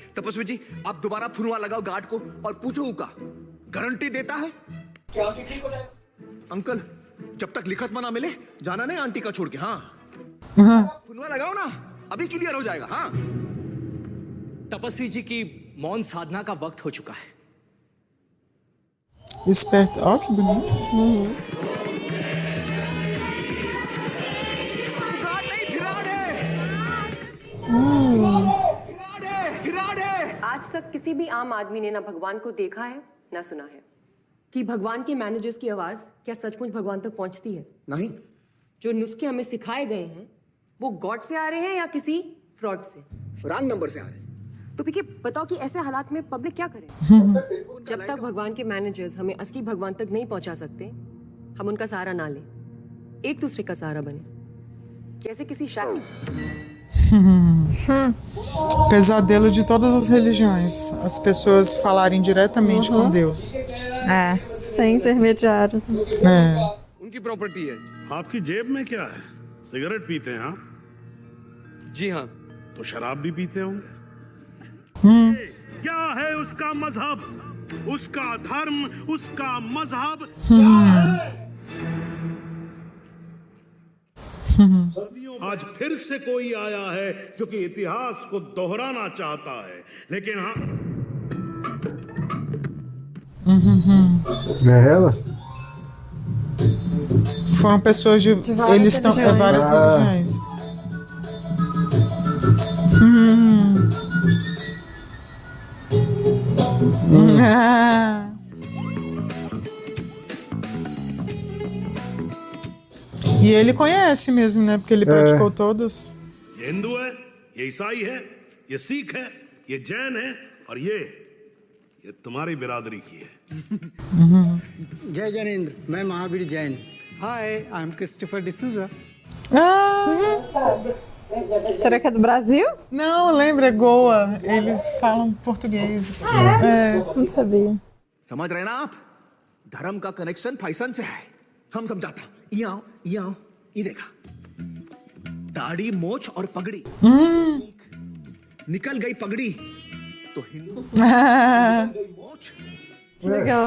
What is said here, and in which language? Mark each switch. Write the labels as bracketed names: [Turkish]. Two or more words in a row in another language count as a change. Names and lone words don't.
[Hindi] तपस्वी जी आप दोबारा फुनवा लगाओ गार्ड को और पूछो उका गारंटी देता है क्या अंकल जब तक लिखत में ना मिले जाना नहीं आंटी का छोड़ के। हाँ फुनवा लगाओ ना, अभी क्लियर हो जाएगा। हाँ तपस्वी जी की मौन साधना का वक्त हो चुका है। [Portuguese] Esperto. Ó, que bonito. [Hindi] आज तक किसी भी आम आदमी ने ना भगवान को देखा है ना सुना है। कि भगवान के मैनेजर्स की आवाज क्या सचमुच भगवान तक पहुंचती है? नहीं। जो नुस्खे हमें सिखाए गए हैं वो गॉड से आ रहे हैं या किसी फ्रॉड से? [English] wrong number [Hindi] से आ रहे हैं। तो पीके बताओ कि ऐसे हालात में पब्लिक क्या करे? जब तक भगवान के मैनेजर्स हमें असली भगवान तक नहीं पहुंचा सकते हम उनका सहारा ना लें, एक दूसरे का सहारा बने। जैसे किसी शायद [Portuguese] Pesadelo de todas as religiões. As pessoas falarem diretamente com Deus. Sem intermediário. [Hindi] उनकी प्रॉपर्टी है। आपकी जेब में क्या है? सिगरेट पीते हैं आप? जी हाँ। तो शराब भी पीते होंगे। क्या है उसका मजहब, उसका धर्म, उसका मजहब क्या है? आज फिर से कोई आया है जो कि इतिहास को दोहराना चाहता है, लेकिन हाँ [Portuguese] É ela? Foram pessoas de. Eles estão. Várias religiões. E ele conhece mesmo, né? Porque ele praticou todas. [Hindi] ये हिंदू है, ये ईसाई है, ये सिख है, ये जैन है और ये तुम्हारी बिरादरी की है। जय जैनेन्द्र, मैं महावीर जैन। [English] Hi, I am Christopher D'Souza. [Portuguese] Será que é do Brasil? Não, lembra, Goa. Eles falam português. Não sabia. [Hindi] समझ रहे ना आप? धर्म का कनेक्शन फैशन से है। हम समझाता। ये आओ, ये देखा। दाढ़ी, मोछ और पगड़ी। निकल गई पगड़ी तो हिंदू। मोछ। [Portuguese] Legal.